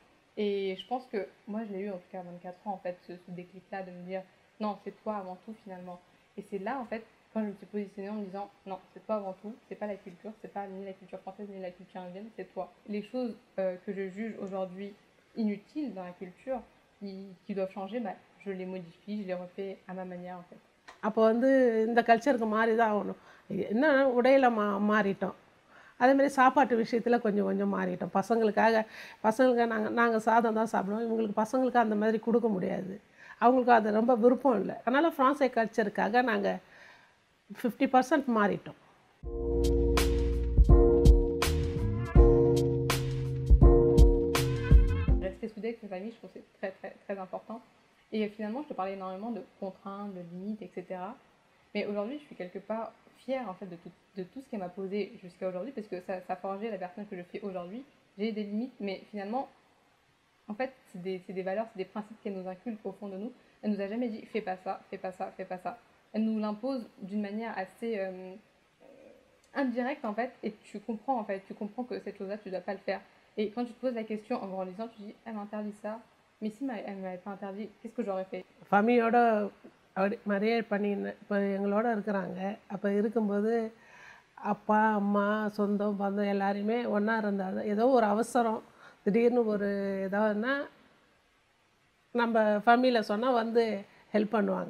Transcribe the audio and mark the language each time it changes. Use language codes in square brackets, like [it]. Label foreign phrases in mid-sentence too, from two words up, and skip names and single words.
[fr] Et je pense que moi, je l'ai eu en tout cas à 24 ans en fait, ce déclic-là de me dire non, c'est toi avant tout finalement. Et c'est là en fait quand je me suis positionnée en me disant non, c'est toi avant tout, c'est pas la culture, c'est pas ni la culture française ni la culture indienne, c'est toi. Les choses que je juge aujourd'hui inutiles dans la culture, qui doivent changer, bah, je les modifie, je les refais à ma manière en fait. [ta] அப்போ வந்து இந்த கல்ச்சருக்கு மாறி தான் ஆகணும். என்ன உடையில் மாறிட்டோம், அதேமாதிரி சாப்பாட்டு விஷயத்தில் கொஞ்சம் கொஞ்சம் மாறிட்டோம். பசங்களுக்கு நாங்கள் சாதம் தான் சாப்பிடுவோம், இவங்களுக்கு பசங்களுக்கு அந்த மாதிரி கொடுக்க முடியாது, அவங்களுக்கு அது ரொம்ப விருப்பம் இல்லை. அதனால் ஃப்ரான்ஸை கல்ச்சருக்காக நாங்கள் 50% மாறிட்டோம். [fr] Rester soudé avec mes familles, je trouve que c'est très très très important. Et finalement, je te parlais énormément de contraintes, de limites, etc. Mais aujourd'hui, je suis quelque part fière en fait de tout ce qu'elle m'a posé jusqu'à aujourd'hui, parce que ça a forgé la personne que je suis aujourd'hui. J'ai des limites, mais finalement, en fait, c'est des valeurs, c'est des principes qu'elle nous inculque au fond de nous. Elle nous a jamais dit fais pas ça, fais pas ça, fais pas ça. Elle nous l'impose d'une manière assez indirecte en fait, et tu comprends en fait, tu comprends que cette chose-là, tu dois pas le faire. Et quand tu te poses la question en grandissant, tu dis elle m'interdit ça, mais si elle m'avait pas interdit, qu'est-ce que j'aurais fait? [ta] ஃபேமிலியோட நிறைய இப்போ எங்களோட இருக்கிறாங்க. அப்போ இருக்கும்போது அப்பா அம்மா சொந்தம் பந்தம் எல்லாரையுமே ஒன்றா இருந்தால் ஏதோ ஒரு அவசரம் திடீர்னு ஒரு ஏதாவதுன்னா நம்ம ஃபேமிலியில் சொன்னால் வந்து ஹெல்ப் பண்ணுவாங்க.